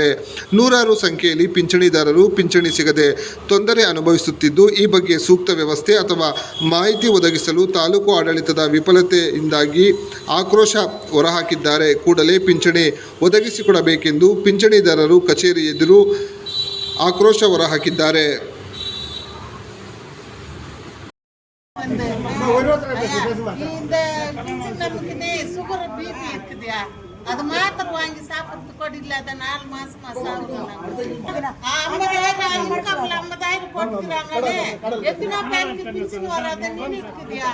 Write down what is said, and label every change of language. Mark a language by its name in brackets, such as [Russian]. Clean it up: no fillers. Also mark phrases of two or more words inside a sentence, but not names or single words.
[Kannada] ನೂರಾರು ಸಂಖ್ಯೆಯಲ್ಲಿ ಪಿಂಚಣಿದಾರರು ಪಿಂಚಣಿ ಸಿಗದೆ ತೊಂದರೆ ಅನುಭವಿಸುತ್ತಿದ್ದು, ಈ ಬಗ್ಗೆ ಸೂಕ್ತ ವ್ಯವಸ್ಥೆ ಅಥವಾ ಮಾಹಿತಿ ಒದಗಿಸಲು ತಾಲೂಕು ಆಡಳಿತದ ವಿಫಲತೆಯಿಂದಾಗಿ ಆಕ್ರೋಶ ಹೊರಹಾಕಿದ್ದಾರೆ. ಕೂಡಲೇ ಪಿಂಚಣಿ ಒದಗಿಸಿಕೊಡಬೇಕೆಂದು ಪಿಂಚಣಿದಾರರು ಕಚೇರಿ ಎದುರು ಆಕ್ರೋಶ ಹೊರಹಾಕಿದ್ದಾರೆ. [Tamil] அது மாத்திரம் வாங்கி சாப்பிட்றது கூட இல்லாத 4 மாசமா சாப்பிடுறாங்க. 50,000 போட்டுக்கிறாங்களே, எத்தனை பேருக்கு பின்ஷன் வராத நினைக்குதியா?